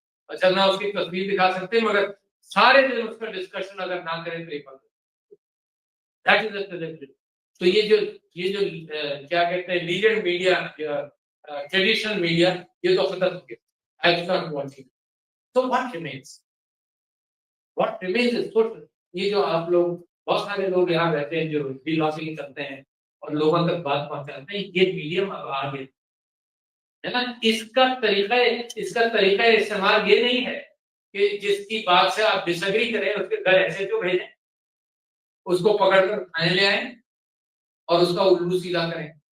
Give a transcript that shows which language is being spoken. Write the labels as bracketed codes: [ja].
[ur] اچھا نہ اس کی تصویر دکھا سکتے, مگر سارے دن اس کا ڈسکشن اگر نہ کریں تو یہ بند. تو یہ جو کیا کہتے ہیں لیجنڈ میڈیا, ٹریڈیشنل میڈیا, یہ تو ختم ہو گیا. [en] تو what remains is social. [ur] یہ جو آپ لوگ بہت سارے لوگ یہاں رہتے ہیں جو بلاگنگ کرتے ہیں اور لوگوں تک بات پہنچاتے ہیں, یہ میڈیم اب آ گیا ہے نا. اس کا طریقہ استعمال یہ نہیں ہے کہ جس کی بات سے آپ ڈس ایگری کریں اس کے گھر ایسے کیوں بھیجیں, اس کو پکڑ کر تھانے لے آئیں اور اس کا الٹو سیدھا کریں.